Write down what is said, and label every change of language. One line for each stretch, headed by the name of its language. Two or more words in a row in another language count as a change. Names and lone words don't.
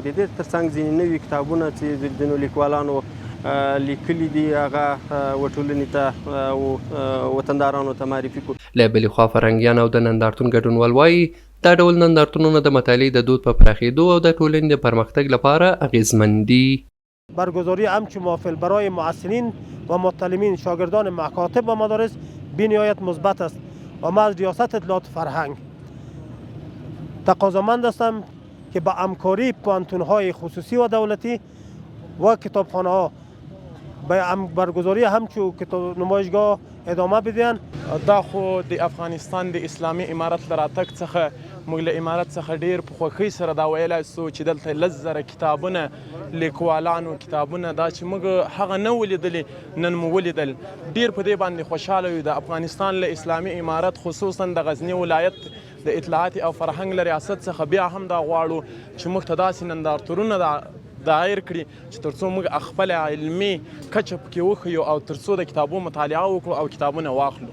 Pashto: د دې ترڅنګ ځینې نوي کتابونه چې ځینو لیکوالانو لیکلي دي هغه وټولنې ته او وطندارانو ته معرفي کړو. له بلې خوا فرهنګیان او د نندارتون ګډونوال وایي دا ډول نندارتونونه د مطالعې د دود په پراخېدو او د ټولنې د پرمختګ لپاره اغیزمن دي.
Persian: برگزاری همچون محافل برای معلمین و متعلمین شاگردان مکاتب و مدارس بی‌نهایت مثبت است و من از ریاست اطلاعات فرهنگ تقاضامند هستم که با همکاری پوانتون‌های خصوصی و دولتی و کتابخانه‌ها به برگزاری همچون کتاب نمایشگاه ادامه بدهند.
Pashto: دا خو د افغانستان د اسلامي امارت له راتګ څخه موږ له امارت څخه ډېر په خوښۍ سره دا ویلی سو چې دلته 10,000 کتابونه لیکوالانو کتابونه دا چې موږ هغه نه ولیدلې نن مو ولیدل. ډېر په دې باندې خوشحاله یو. د افغانستان له اسلامي امارت خصوصا د غزني ولایت د اطلاعات او فرهنګ له ریاست څخه بیا هم دا غواړو چې موږ ته داسې نندارتونونه دایر کړي چې ترڅو موږ خپل علمي کچه پکې وښیو او ترڅو د کتابونو مطالعه وکړو او کتابونه واخلو.